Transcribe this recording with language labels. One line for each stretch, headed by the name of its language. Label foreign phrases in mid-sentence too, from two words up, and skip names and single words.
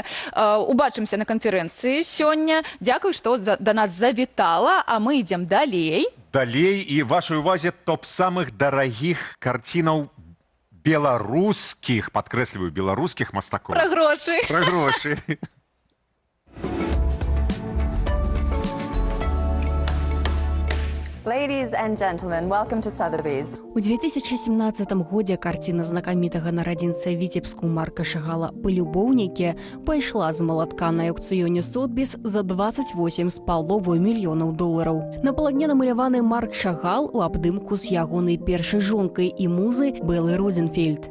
Belarusian: Убачымся на канферэнцыі сёння. Дзякуй, што да нас завітала, а мы ідзем далей. Далей, і вашай увазе топ самых дарагіх карцінаў беларускіх, падкрэсліваю, беларускіх мастакоў. Пра грошы. Пра грошы.
English: Ladies and gentlemen, welcome to Sotheby's.
Belarusian: У 2017 годзе карціна знакамітага нарадзінца Віцебску Марка Шагала «Палюбоўнікі» пайшла з малатка на аукцыёне Сотбіс за $28,5 мільёнаў. На палатне намаляваны Марк Шагал у абдымку з ягонай першай жонкай і музы Беллы Розенфельд.